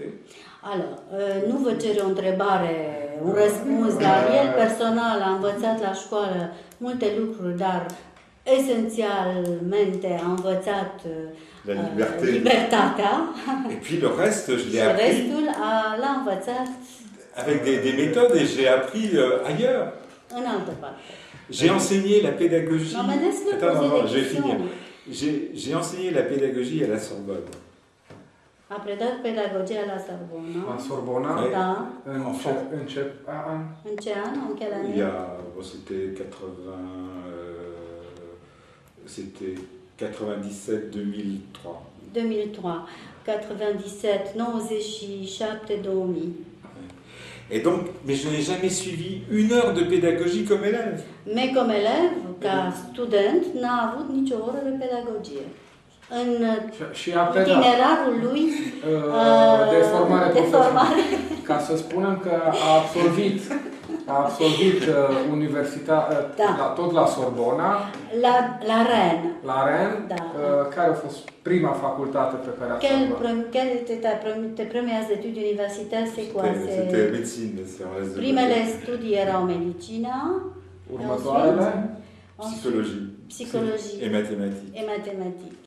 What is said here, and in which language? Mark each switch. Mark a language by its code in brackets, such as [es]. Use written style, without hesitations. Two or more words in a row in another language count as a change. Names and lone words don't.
[fr] Alors, [ro] nu vă cer o întrebare, un răspuns, dar el personal a învățat la școală multe lucruri, dar esențialmente a învățat libertatea. [fr] Et puis le reste, je l'ai appris. [ro] Restul l-a învățat [fr] avec des méthodes et j'ai appris ailleurs. [ro] În altă parte. [fr] J'ai enseigné la pédagogie. Non, mais laisse-le Attends, poser non, des je vais questions. finir. J'ai enseigné la pédagogie à la Sorbonne. [ro] A predat pedagogia la Sorbona. La Sorbona, [fr] Ouais. [ro] Da. în ce an? În ce an? În [fr] quelle année? Bon, c'était 97-2003. 2003. 97, 97, 2000. Et donc, mais je n'ai jamais suivi une heure de pédagogie comme élève. Mais comme élève, [ro] ca student, n-a avut nicio oră de pedagogie. În Și a predat itinerarul lui de formare de formare. Ca să spunem că a absolvit universitatea, tot la Sorbona, La Rennes. la Rennes, Da. care a fost prima facultate pe care a absolvit. [fr] Quelle était tes premières études universitaires? C'est quoi? C'était médecine. [ro] Primele studii erau medicina, Următoarele, [fr] Psychologie. Psychologie Et mathématiques. et mathématiques.